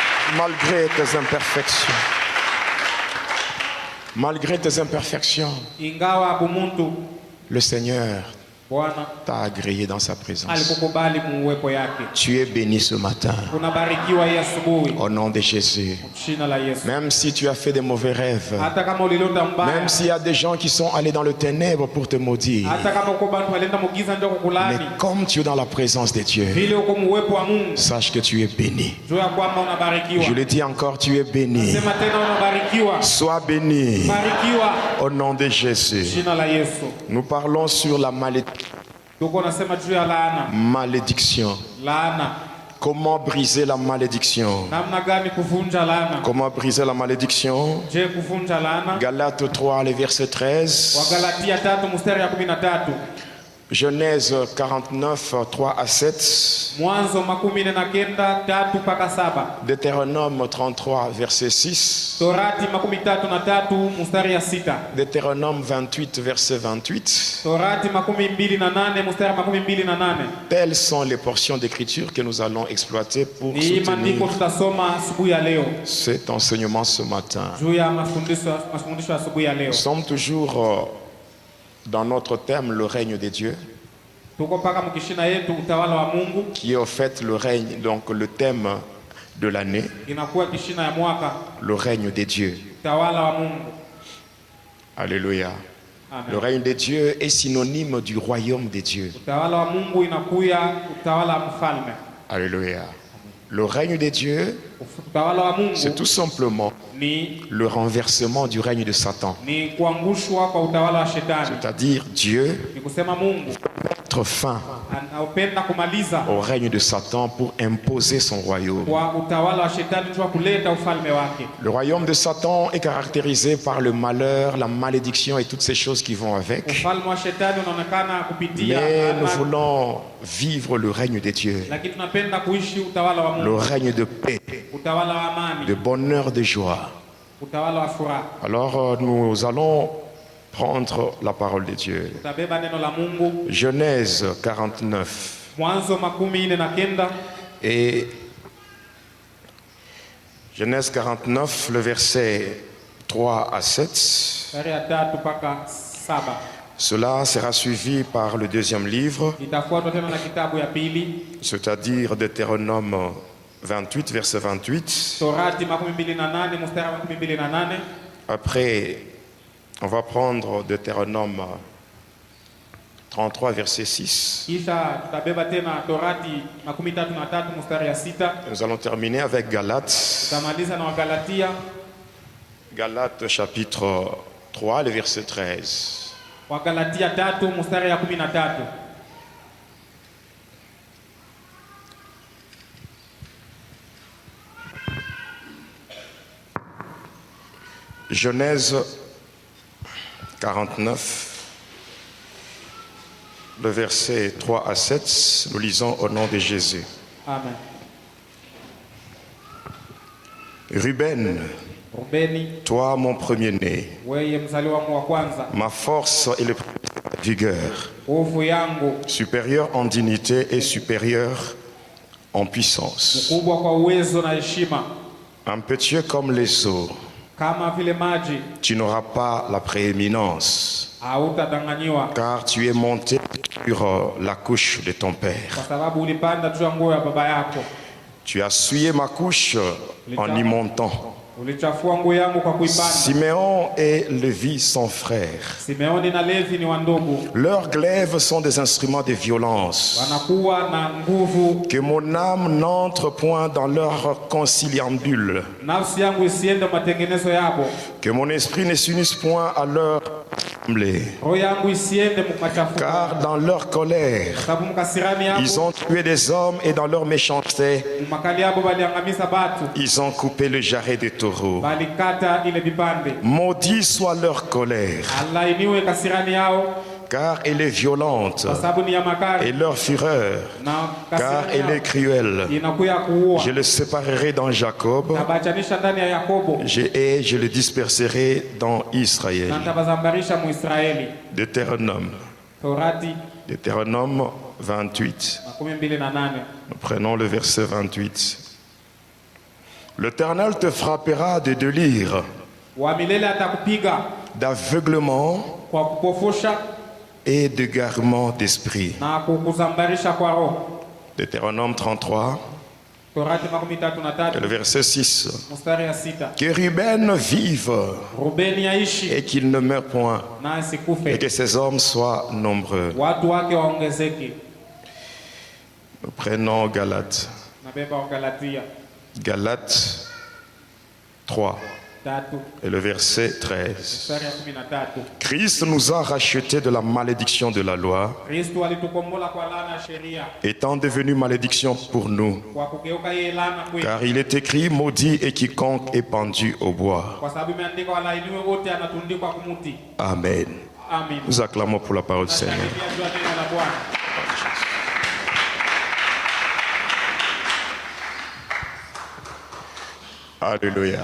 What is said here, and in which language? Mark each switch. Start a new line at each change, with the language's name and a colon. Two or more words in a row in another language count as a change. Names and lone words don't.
French: malgré tes imperfections. Malgré tes imperfections,
Swahili: ingawa bumuntu
French: le Seigneur
Swahili: Bwana
French: t'a agréé dans sa présence.
Swahili: alikukubali muwepo yake.
French: Tu es béni ce matin.
Swahili: Unabarikiwa hii asubuhi
French: Au nom de Jésus.
Swahili: jina la Yesu.
French: Même si tu as fait des mauvais rêves,
Swahili: Hata kama ulilota mbaya,
French: même s'il y a des gens qui sont allés dans le ténèbre pour te maudire,
Swahili: hata kama uko bantu walienda mugiza ndio
French: mais
Swahili: kukulani,
French: comme tu es dans la présence de Dieu,
Swahili: vile uko muwepo wa Mungu,
French: sache que tu es béni.
Swahili: jua kwamba unabarikiwa.
French: Je le dis encore, tu es béni.
Swahili: Sema tena unabarikiwa.
French: Sois béni.
Swahili: Barikiwa
French: Au nom de Jésus.
Swahili: jina la Yesu.
French: Nous parlons sur la
Swahili: Tuko nasema juu ya laana.
French: malédiction.
Swahili: Laana.
French: Comment briser la malédiction?
Swahili: Namna gani kuvunja laana?
French: Comment briser la malédiction?
Swahili: Je kuvunja laana?
French: Galates 3, le verset 13.
Swahili: Wagalatia 3 mstari ya 13.
French: Genèse 49, 3 à 7.
Swahili: Mwanzo 19 3 mpaka 7.
French: Deutéronome 33, verset 6.
Swahili: Torati 33 mstari ya 6.
French: Deutéronome 28, verset 28.
Swahili: Torati 28 mstari 28.
French: Telles sont les portions d'écriture que nous allons exploiter pour
Swahili: Ni
French: soutenir
Swahili: maandiko tutasoma asubuhi ya leo.
French: cet enseignement ce matin.
Swahili: Juu ya mafundisho asubuhi ya leo.
French: Nous sommes toujours dans notre thème, le règne de Dieu,
Swahili: Tuko paka mkishina yetu utawala wa Mungu.
French: qui est au fait le règne, donc le thème de l'année,
Swahili: Inakuwa kishina ya mwaka
French: le règne de Dieu.
Swahili: utawala wa Mungu.
French: Alléluia.
Swahili: Amen.
French: Le règne de Dieu est synonyme du royaume de Dieu.
Swahili: Utawala wa Mungu inakuya utawala wa mfalme.
French: Alléluia. Le règne de Dieu,
Swahili: Utawala wa Mungu
French: c'est tout simplement
Swahili: ni
French: le renversement du règne de Satan.
Swahili: ni kuangushwa kwa utawala wa shetani.
French: C'est-à-dire Dieu
Swahili: Ni kusema Mungu
French: mettre fin
Swahili: anaopenda kumaliza
French: au règne de Satan pour imposer son royaume.
Swahili: kwa utawala wa shetani jua kuleta ufalme wake.
French: Le royaume de Satan est caractérisé par le malheur, la malédiction et toutes ces choses qui vont avec.
Swahili: Ufalme wa shetani unaonekana kupitia
French: Mais nous
Swahili: laana,
French: voulons vivre le règne de Dieu,
Swahili: lakini tunapenda kuishi utawala wa
French: le
Swahili: Mungu,
French: règne de paix,
Swahili: utawala wa amani,
French: de bonheur, de joie.
Swahili: utawala wa furaha.
French: Alors nous allons prendre la parole de Dieu.
Swahili: Tutabeba neno la Mungu.
French: Genèse 49
Swahili: Mwanzo 49
French: et Genèse 49, le verset 3 à 7.
Swahili: mstari ya 3 mpaka 7.
French: Cela sera suivi par le deuxième livre,
Swahili: Itafuatwa tena na kitabu ya pili,
French: c'est-à-dire Deutéronome 28, verset 28.
Swahili: Torati 28 mstari wa 28.
French: Après, on va prendre Deutéronome 33, verset 6.
Swahili: Kisha tutabeba tena Torati 33 mstari ya 6.
French: Nous allons terminer avec Galates.
Swahili: Tutamaliza na Wagalatia,
French: Galates chapitre 3, le verset 13.
Swahili: Wagalatia 3 mstari ya 13.
French: Genèse 49, le verset 3 à 7, nous lisons au nom de Jésus.
Swahili: Amen.
French: Ruben,
Swahili: Rubeni,
French: toi mon premier-né,
Swahili: weye mzaliwa wangu wa kwanza,
French: ma force et le premier de ma vigueur,
Swahili: nguvu yangu,
French: supérieur en dignité et supérieur en puissance,
Swahili: mkubwa kwa uwezo na heshima,
French: impétueux comme les eaux,
Swahili: kama vile maji,
French: tu n'auras pas la prééminence,
Swahili: hautadanganyiwa,
French: car tu es monté sur la couche de ton père.
Swahili: kwa sababu ulipanda juu ya nguo ya baba yako.
French: Tu as souillé ma couche en y montant.
Swahili: Ulichafua nguo yangu kwa kuipanda.
French: Siméon et Lévi sont frères.
Swahili: Simeoni na Levi ni wandugu,
French: Leurs glaives sont des instruments de violence.
Swahili: wanakuwa na nguvu.
French: Que mon âme n'entre point dans leur conciliambule.
Swahili: Nafsi yangu isiende matengenezo yabo,
French: Que mon esprit ne s'unisse point à leur assemblée.
Swahili: roho yangu isiende machafuko,
French: Car dans leur colère,
Swahili: sababu mkasirani
French: ils
Swahili: yabo,
French: ont tué des hommes et dans leur méchanceté,
Swahili: makali yabo baliangamiza batu,
French: ils ont coupé le jarret des taureaux.
Swahili: balikata ile vipande.
French: Maudit soit leur colère,
Swahili: Alainiwe kasirani yao,
French: car elle est violente,
Swahili: kwa sababu ni ya
French: et
Swahili: makali,
French: leur fureur,
Swahili: na
French: car
Swahili: kasirani
French: elle est
Swahili: yao
French: cruelle.
Swahili: inakuya kuua.
French: Je le séparerai dans Jacob,
Swahili: Tabachanisha ndani ya Yakobo,
French: et je le disperserai dans Israël.
Swahili: na tabazambarisha Muisraeli.
French: Deutéronome,
Swahili: Torati
French: Deutéronome 28.
Swahili: 28.
French: Nous prenons le verset 28. L'Éternel te frappera de délire,
Swahili: wa milele atakupiga
French: d'aveuglement
Swahili: kwa kupofusha
French: et d'égarement d'esprit.
Swahili: na kukuzambarisha kwa roho.
French: Deutéronome 33,
Swahili: Torati makumi tatu na
French: et
Swahili: tatu
French: le verset 6.
Swahili: mstari ya sita.
French: Que Ruben vive
Swahili: Rubeni aishi
French: et qu'il ne meure point,
Swahili: na
French: et
Swahili: asikufe,
French: que ses hommes soient nombreux.
Swahili: watu wake waongezeke.
French: Nous prenons Galates.
Swahili: Nabeba Wagalatia
French: Galates 3
Swahili: tatu
French: et le verset 13.
Swahili: mstari ya 13.
French: Christ nous a rachetés de la malédiction de la loi,
Swahili: Kristo alitukombola kwa laana ya sheria,
French: étant devenu malédiction pour nous.
Swahili: kwa kugeuka yeye laana kwetu,
French: Car il est écrit, maudit et quiconque est pendu au bois.
Swahili: kwa sababu imeandikwa, walaaniwe wote anatundikwa kumuti. Amen. Amen.
French: Nous acclamons pour la parole du Seigneur.
Swahili: Nashangilia juu ya neno la Bwana.
French: Alléluia.